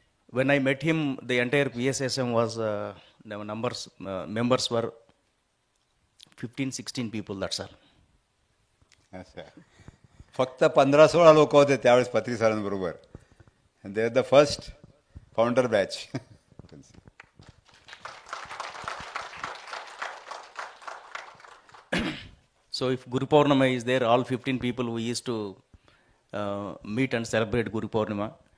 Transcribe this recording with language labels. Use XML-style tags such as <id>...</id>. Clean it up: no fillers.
<en>When I met him, the entire PSSM was, the members were 15-16 people, that's all.</en> <mr>फक्त 15-16 लोक होते त्यावेळेस पत्री सरांबरोबर.</mr> <en>And they are the first founder batch. So if Guru Purnima is there, all 15 people we used to meet and celebrate Guru Purnima.</en>